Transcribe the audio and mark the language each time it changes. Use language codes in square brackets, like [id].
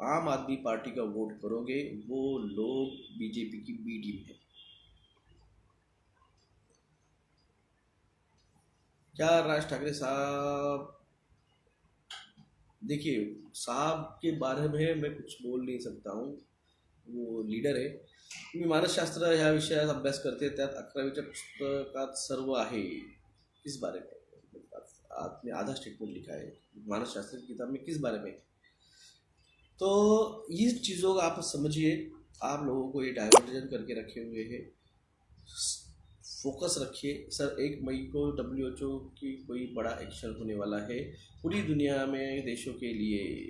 [hi] आम आदमी पार्टी का वोट करोगे वो लोग बीजेपी की बी टीम है। क्या राज ठाकरे साहब, देखिए साहब के बारे में मैं कुछ बोल नहीं सकता हूँ, वो लीडर आहे। [mr] मी मानसशास्त्र ह्या विषयात अभ्यास करते, त्यात 11वीच्या पुस्तकात सर्व आहे [hi] किस बारे में। आपने आधा स्टेटमेंट लिखा है मानसशास्त्र की किताब में किस बारे में। तो ये चीज़ों का आप समझिए, आप लोगों को ये डाइवर्जन करके रखे हुए हैं। फोकस रखिए सर। 1 मई को WHO की कोई बड़ा एक्शन होने वाला है पूरी दुनिया में देशों के लिए।